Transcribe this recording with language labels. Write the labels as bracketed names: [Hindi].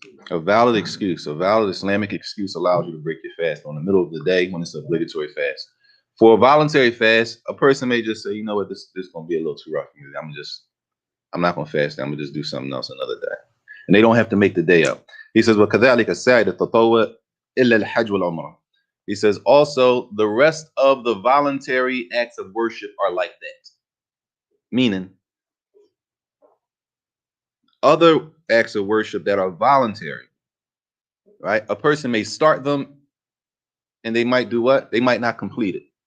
[English] A valid excuse, a valid Islamic excuse allows you to break your fast on the middle of the day when it's an obligatory fast. For a voluntary fast, a person may just say, you know what, this is going to be a little too rough for me. I'm not going to fast. I'm going to just do something else another day. And they don't have to make the day up. He says, [Arabic] وَكَذَلِكَ السَّائِدَ التَّطَوُّعُ إِلَّا الْحَجْجُ وَالْعُمْرَةُ. [English] He says, also, the rest of the voluntary acts of worship are like that. Meaning, other acts of worship that are voluntary, right? A person may start them and they might do what? They might not complete it.